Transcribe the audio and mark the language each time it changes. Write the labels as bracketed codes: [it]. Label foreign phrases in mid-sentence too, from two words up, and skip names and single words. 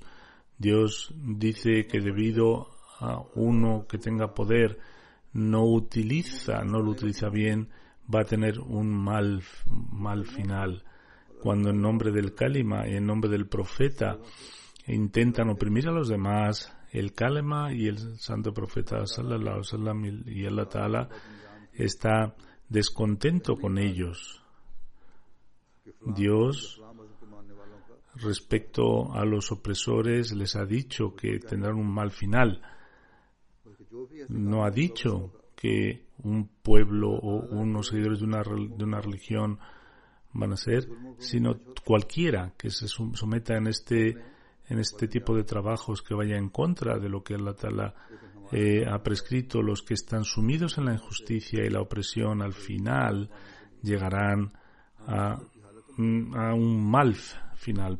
[es] Dios dice que debido a uno que tenga poder no lo utiliza bien, va a tener un mal final. Cuando en nombre del Kalima y en nombre del profeta intentan oprimir a los demás, el Kalima y el santo profeta [ar] صلى الله عليه وسلم [es] y [ar] الله تعالى [es] está descontento con ellos. Dios, respecto a los opresores, les ha dicho que tendrán un mal final. No ha dicho que un pueblo o unos seguidores de una religión van a ser, sino cualquiera que se someta en este tipo de trabajos que vaya en contra de lo que [ar] الله تعالى [es] ha prescrito, los que están sumidos en la injusticia y la opresión al final llegarán a un mal final.